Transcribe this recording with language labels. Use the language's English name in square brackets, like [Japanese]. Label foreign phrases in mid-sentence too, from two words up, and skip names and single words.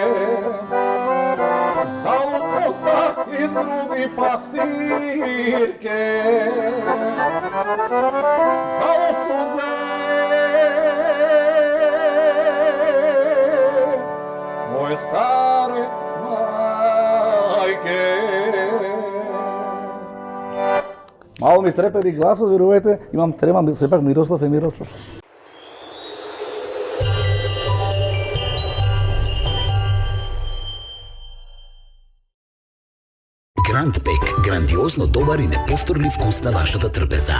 [Serbian] Zalud suza iz grudi pastirke, zalud suze moje stare majke. [Macedonian] Malo ми трепери гласот, верувате, имам трема, сепак Мирослав е Мирослав. Гранд Пек, грандиозно добар и неповторлив вкус на вашата трпеза.